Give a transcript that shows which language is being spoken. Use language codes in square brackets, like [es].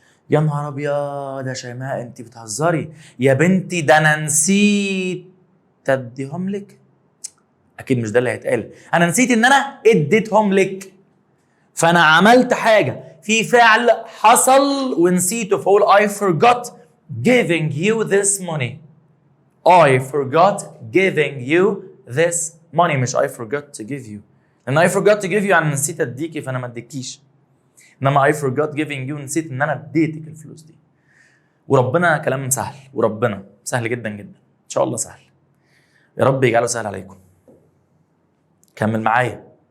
[ar] يا نهار ابيض يا شيماء انت بتهزري يا بنتي، ده انا نسيت اديهم لك. اكيد مش ده اللي هيتقال. انا نسيت ان انا اديتهم لك، فانا عملت حاجه في فعل حصل ونسيته، فاقول [en] I forgot giving you this money. I forgot giving you this money، [ar] مش [en] I forgot to give you. [ar] لان [en] I forgot to give you [ar] يعني نسيت اديكي فانا ما اديكيش، انما [en] I forgot giving you [ar] نسيت ان انا اديتك الفلوس دي. وربنا كلام سهل، وربنا سهل جدا جدا، ان شاء الله سهل. يا رب يجعله سهل عليكم. كمل معايا.